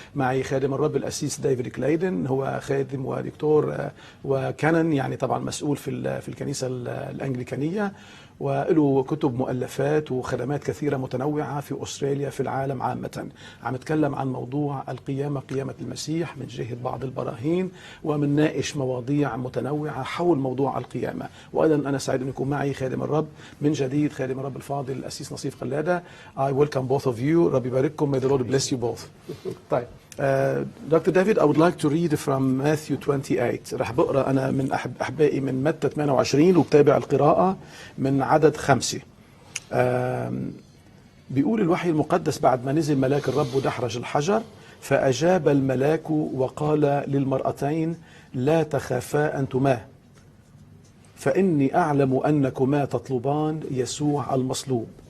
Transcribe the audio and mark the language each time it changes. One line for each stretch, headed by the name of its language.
Arabic: معي خادم الرب القسيس دايفيد كلايدن، هو خادم ودكتور وكانن، يعني طبعا مسؤول في الكنيسة الأنجليكانية، وله كتب مؤلفات وخدمات كثيرة متنوعة في أستراليا في العالم عامة. عم نتكلم عن موضوع القيامة، قيامة المسيح من جهة بعض البراهين، ومنناقش مواضيع متنوعة حول موضوع القيامة. وأيضا أنا سعيد أن يكون معي خادم الرب من جديد، خادم الرب الفاضل القسيس نصيف قلادة.
English: I welcome both of you.
Arabic: ربي يبارككم.
English: May the Lord bless you both.
Arabic: طيب Dr.
English: David, I would like to read from Matthew 28.
Arabic: رح بقرأ أنا من أحبائي من متى 28 وبتابع القراءة من عدد 5. بيقول الوحي المقدس: بعد ما نزل ملاك الرب ودحرج الحجر، فأجاب الملاك وقال للمرأتين: لا تخافا أنتما، فإني أعلم أنكما تطلبان يسوع المصلوب.